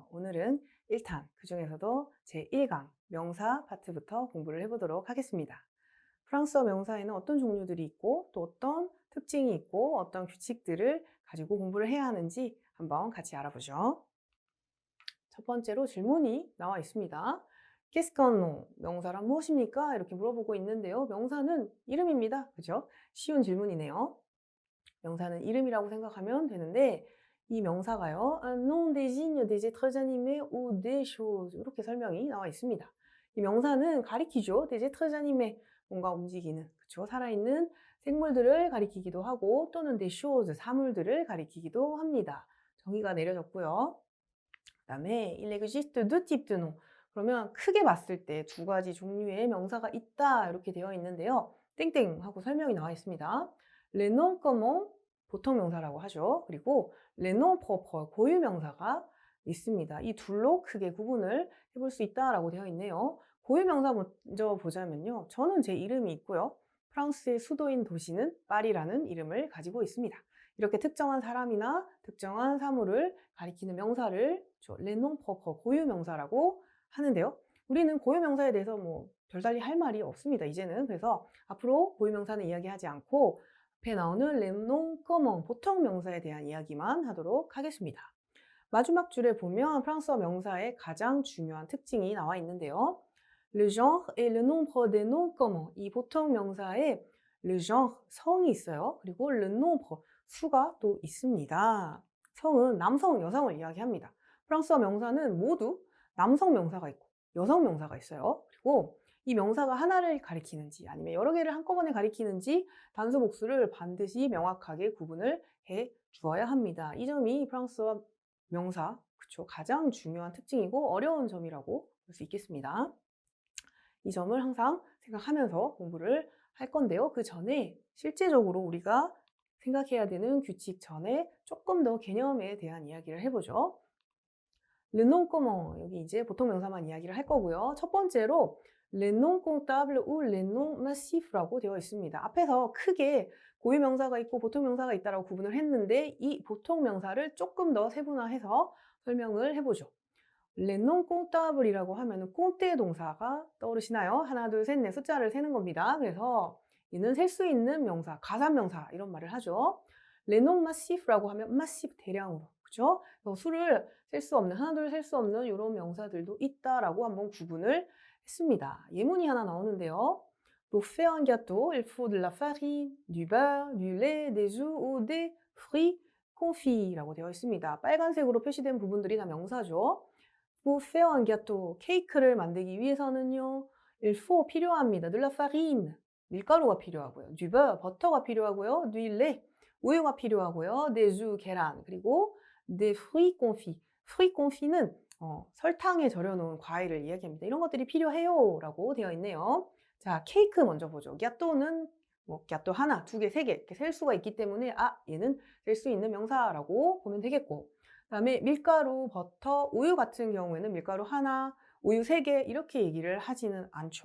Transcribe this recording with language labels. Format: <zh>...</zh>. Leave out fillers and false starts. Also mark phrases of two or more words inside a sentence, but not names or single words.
<ko>오늘은 1탄, 그중에서도 제1강 명사 파트부터 공부를 해보도록 하겠습니다. 프랑스어 명사에는 어떤 종류들이 있고 또 어떤 특징이 있고 어떤 규칙들을 가지고 공부를 해야 하는지 한번 같이 알아보죠. 첫 번째로 질문이 나와 있습니다.</ko> <fr>Qu'est-ce qu'un nom?</fr> <ko>명사란 무엇입니까? 이렇게 물어보고 있는데요. 명사는 이름입니다. 그죠? 쉬운 질문이네요. 명사는 이름이라고 생각하면 되는데 이 명사가요.</ko> <fr>Un nom désigne des êtres animés ou des choses.</fr> <ko>이렇게 설명이 나와 있습니다. 이 명사는 가리키죠.</ko> <fr>des êtres animés.</fr> <ko>뭔가 움직이는, 그쵸? 살아있는 생물들을 가리키기도 하고 또는</ko> <fr>des choses,</fr> <ko>사물들을 가리키기도 합니다. 정의가 내려졌고요. 그다음에</ko> <fr>il existe deux types de noms.</fr> <ko>그러면 크게 봤을 때 두 가지 종류의 명사가 있다 이렇게 되어 있는데요. 땡땡 하고 설명이 나와 있습니다.</ko> <fr>les noms communs</fr> <ko>보통 명사라고 하죠. 그리고</ko> <fr>les noms propres</fr> <ko>고유 명사가 있습니다. 이 둘로 크게 구분을 해볼 수 있다라고 되어 있네요. 고유 명사 먼저 보자면요. 저는 제 이름이 있고요. 프랑스의 수도인 도시는 파리라는 이름을 가지고 있습니다. 이렇게 특정한 사람이나 특정한 사물을 가리키는 명사를</ko> <fr>les noms propres</fr> <ko>고유 명사라고 하는데요. 우리는 고유 명사에 대해서 뭐 별달리 할 말이 없습니다. 이제는. 그래서 앞으로 고유 명사는 이야기하지 않고 앞에 나오는</ko> <fr>les noms communs</fr> <ko>보통 명사에 대한 이야기만 하도록 하겠습니다. 마지막 줄에 보면 프랑스어 명사의 가장 중요한 특징이 나와 있는데요.</ko> <fr>Le genre et le nombre des noms communs.</fr> <ko>이 보통 명사에</ko> <fr>le genre,</fr> <ko>성이 있어요. 그리고</ko> <fr>le nombre,</fr> <ko>수가 또 있습니다. 성은 남성, 여성을 이야기합니다. 프랑스어 명사는 모두 남성 명사가 있고 여성 명사가 있어요. 그리고 이 명사가 하나를 가리키는지 아니면 여러 개를 한꺼번에 가리키는지 단수 복수를 반드시 명확하게 구분을 해 주어야 합니다. 이 점이 프랑스어 명사, 그쵸, 가장 중요한 특징이고 어려운 점이라고 볼 수 있겠습니다. 이 점을 항상 생각하면서 공부를 할 건데요. 그 전에 실제적으로 우리가 생각해야 되는 규칙 전에 조금 더 개념에 대한 이야기를 해보죠.</ko> <fr>le nom commun,</fr> <ko>여기 이제 보통 명사만 이야기를 할 거고요. 첫 번째로</ko> <fr>les noms comptables ou les noms massifs</fr> <ko>라고 되어 있습니다. 앞에서 크게 고유 명사가 있고 보통 명사가 있다라고 구분을 했는데 이 보통 명사를 조금 더 세분화해서 설명을 해보죠.</ko> <fr>les noms comptable</fr> <ko>이라고 하면은 꽁떼 동사가 떠오르시나요? 하나, 둘, 셋, 넷 숫자를 세는 겁니다. 그래서 얘는 셀 수 있는 명사, 가산명사 이런 말을 하죠.</ko> <fr>les noms massifs</fr> <ko>라고 하면 massif 대량으로, 그죠? 수를 셀 수 없는, 하나, 둘 셀 수 없는 이런 명사들도 있다라고 한번 구분을 했습니다. 예문이 하나 나오는데요.</ko> <fr>Pour faire un gâteau, il faut de la farine, du beurre, du lait, des œufs ou des fruits confits라고 되어 있습니다.</fr> <ko>빨간색으로 표시된 부분들이 다 명사죠.</ko> <fr>Pour faire un gâteau,</fr> <ko>케이크를 만들기 위해서는요.</ko> <fr>il faut</fr> <ko>필요합니다.</ko> <fr>de la farine,</fr> <ko>밀가루가 필요하고요.</ko> <fr>du beurre,</fr> <ko>버터가 필요하고요.</ko> <fr>du lait,</fr> <ko>우유가 필요하고요.</ko> <fr>des œufs,</fr> <ko>계란, 그리고</ko> <fr>des fruits confits. fruits confits</fr> <ko>는 설탕에 절여놓은 과일을 이야기합니다. 이런 것들이 필요해요 라고 되어 있네요. 자, 케이크 먼저 보죠. 갸또는 뭐 갸또 하나, 두 개, 세 개 이렇게 셀 수가 있기 때문에 얘는 셀 수 있는 명사라고 보면 되겠고, 그다음에 밀가루, 버터, 우유 같은 경우에는 밀가루 하나, 우유 세 개 이렇게 얘기를 하지는 않죠.</ko>